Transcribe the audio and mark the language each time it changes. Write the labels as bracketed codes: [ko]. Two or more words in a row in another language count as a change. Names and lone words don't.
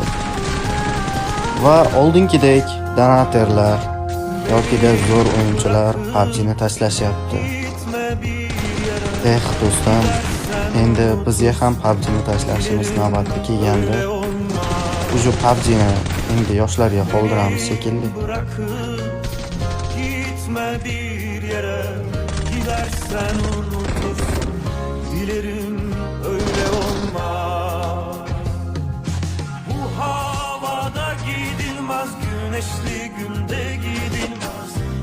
[uz] Va oldingidek donatorlar yoki zo'r o'yinchilar PUBG'ni tashlashyapti. Do'stim, endi bizga ham PUBG'ni tashlashimiz navbati kelganda, uju PUBG'ni endi yoshlarga qoldiramiz shekilli. [tr] Gitme bir yere, gidersen unutursun. Dilerim öyle olmaz. Bu havada gidilmez, güneşli günde gidilmez.